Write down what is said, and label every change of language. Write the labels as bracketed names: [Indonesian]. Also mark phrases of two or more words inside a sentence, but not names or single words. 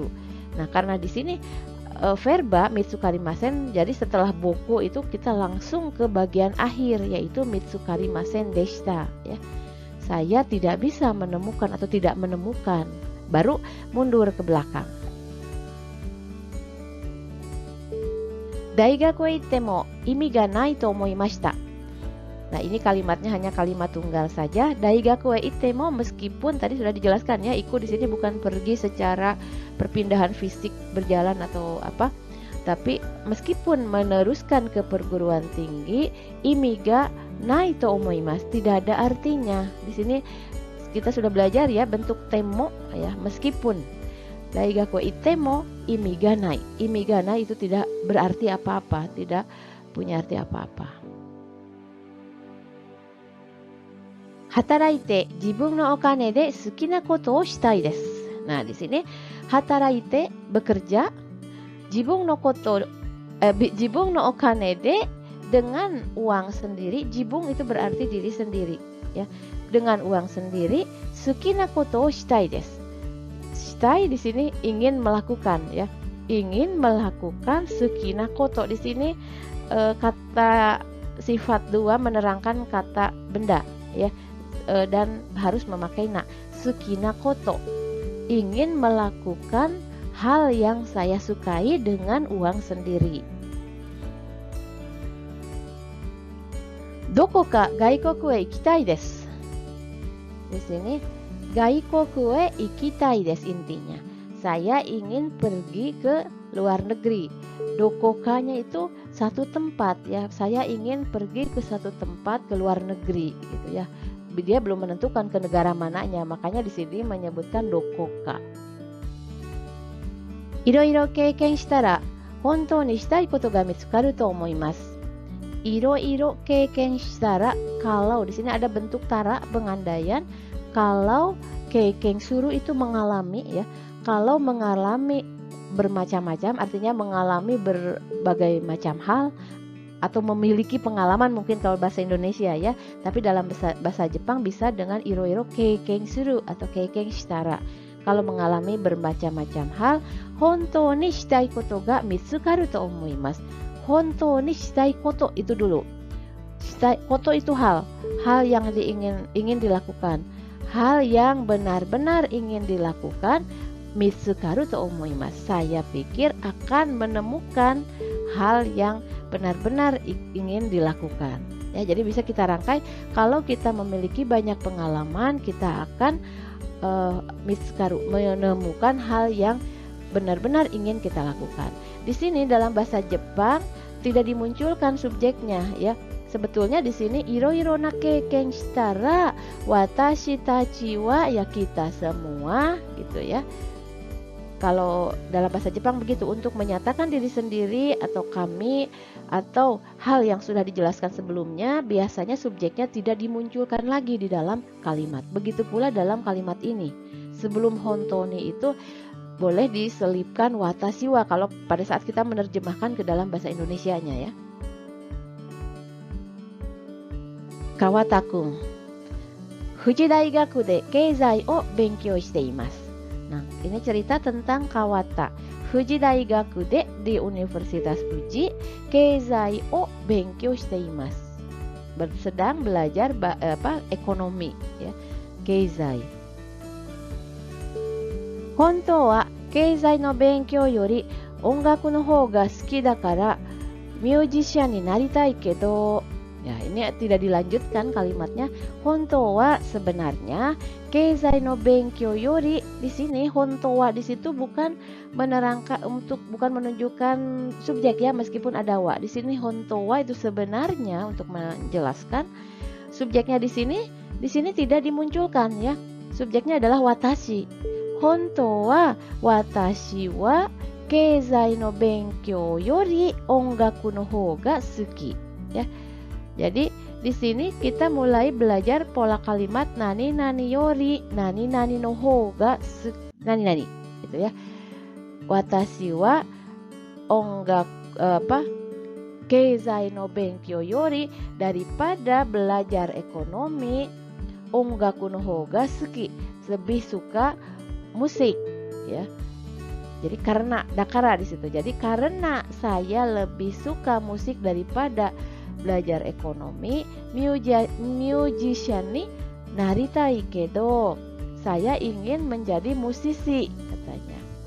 [Indonesian] Nah, karena di sini verba mitsukarimasen, jadi setelah boku itu kita langsung ke bagian akhir yaitu [Japanese] 見つかりませんでした [Indonesian] ya. Saya tidak bisa menemukan atau tidak menemukan, baru mundur ke belakang. [Japanese] 大学へ行っても意味がないと思いました. [Indonesian] Nah, ini kalimatnya hanya kalimat tunggal saja. [Japanese] 大学へ行っても, [Indonesian] meskipun tadi sudah dijelaskan ya, iku di sini bukan pergi secara perpindahan fisik berjalan atau apa, tapi meskipun meneruskan ke perguruan tinggi, [Japanese] 意味がないと思います, [Indonesian] tidak ada artinya. Di sini kita sudah belajar ya bentuk temo ya, meskipun. [Japanese] 大学へ行っても意味がない。意味がない [Indonesian] itu tidak berarti apa-apa, tidak punya arti apa-apa. [Japanese] 働いて自分のお金で好きなことをしたいです. [Indonesian] Nah, di sini hataraite bekerja, [Japanese] 自分のお金で [Indonesian] dengan uang sendiri. Jibun itu berarti diri sendiri ya. Dengan uang sendiri, [Japanese] 好きなことをしたいです. [Indonesian] Shitai di sini ingin melakukan ya. Ingin melakukan, [Japanese] 好きなこと [Indonesian] di sini kata sifat dua menerangkan kata benda ya. Dan harus memakai na. [Japanese] 好きなこと, [Indonesian] ingin melakukan hal yang saya sukai dengan uang sendiri. [Japanese] どこか外国へ行きたいです. [Indonesian] Di sini [Japanese] 外国へ行きたいです intinya. [Indonesian] Saya ingin pergi ke luar negeri. Dokokanya itu satu tempat ya. Saya ingin pergi ke satu tempat ke luar negeri gitu ya. Dia belum menentukan ke negara mananya, makanya di sini menyebutkan dokoka. [Japanese] いろいろ経験したら本当にしたいことが見つかると思います. いろいろ経験したら, [Indonesian] kalau di sini ada bentuk tara pengandaian, kalau [Japanese] 経験する [Indonesian] itu mengalami ya. Kalau mengalami bermacam-macam artinya mengalami berbagai macam hal atau memiliki pengalaman, mungkin kalau bahasa Indonesia ya, tapi dalam bahasa Jepang bisa dengan [Japanese] いろいろ経験する [Indonesian] atau [Japanese] 経験したら. [Indonesian] Kalau mengalami bermacam-macam hal, [Japanese] 本当にしたいことが見つかると思います. 本当にしたいこと [Indonesian] itu dulu. [Japanese] したいこと [Indonesian] itu hal yang ingin dilakukan, hal yang benar-benar ingin dilakukan. [Japanese] 見つかると思います, [Indonesian] saya pikir akan menemukan hal yang benar-benar ingin dilakukan ya. Jadi bisa kita rangkai, kalau kita memiliki banyak pengalaman, kita akan mitsukaru, menemukan hal yang benar-benar ingin kita lakukan. Di sini dalam bahasa Jepang tidak dimunculkan subjeknya ya. Sebetulnya di sini [Japanese] いろいろな経験したら私たちは, [Indonesian] ya kita semua gitu ya. Kalau dalam bahasa Jepang begitu, untuk menyatakan diri sendiri atau kami atau hal yang sudah dijelaskan sebelumnya, biasanya subjeknya tidak dimunculkan lagi di dalam kalimat. Begitu pula dalam kalimat ini. Sebelum [Japanese] 本当に [Indonesian] itu boleh diselipkan [Japanese] 私は [Indonesian] kalau pada saat kita menerjemahkan ke dalam bahasa Indonesianya ya. [Japanese] Kawata君、Fuji大学で経済を勉強しています. [Indonesian] Nah, ini cerita tentang Kawata. [Japanese] Fuji Daigaku de, [Indonesian] di Universitas Fuji, [Japanese] 経済を勉強しています. [Indonesian] Sedang belajar ekonomi ya. [Japanese] 経済。本当は経済の勉強より音楽のほうが好きだからmusicianになりたいけど. [Indonesian] Ya, ini tidak dilanjutkan kalimatnya. [Japanese] 本当は [Indonesian] sebenarnya, [Japanese] 経済の勉強より, [Indonesian] di sini [Japanese] 本当は [Indonesian] di situ bukan menerangkan bukan menunjukkan subjek ya, meskipun ada wa. Di sini [Japanese] 本当は [Indonesian] itu sebenarnya untuk menjelaskan subjeknya di sini tidak dimunculkan ya. Subjeknya adalah watashi. [Japanese] 本当は私は経済の勉強より音楽のほうが好き ya. [Indonesian] Jadi di sini kita mulai belajar pola kalimat [Japanese] 何々より、何々のほうが何々, [Indonesian] gitu ya. [Japanese] 私は経済の勉強より, [Indonesian] daripada belajar ekonomi, [Japanese] 音楽のほうが好き, [Indonesian] lebih suka musik, ya. Jadi karena dakara di situ. Jadi karena saya lebih suka musik daripada belajar ekonomi, [Japanese] musician ni naritai kedo, [Indonesian] saya ingin menjadi musisi, katanya.